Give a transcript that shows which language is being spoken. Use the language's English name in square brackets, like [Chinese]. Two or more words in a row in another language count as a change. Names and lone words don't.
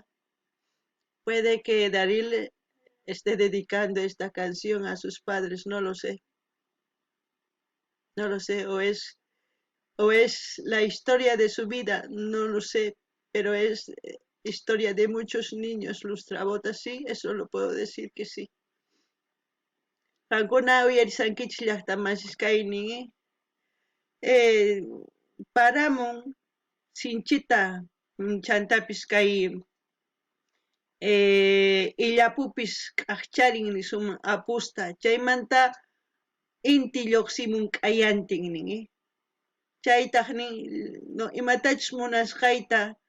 [Spanish] Puede que Daril esté dedicando esta canción a sus padres, no lo sé. No lo sé, o es la historia de su vida, no lo sé, pero es historia de muchos niños lustrabotas, sí, eso lo puedo decir que sí. [Quechua] Qankuna uyarisankichis llaqtamasishkaynin paramun sinchita chantapis kay illapupis k'aqcharin suman apusta chaymanta inti lluqsimun k'ayantin nin chaytaq nin no imatachus munasqayta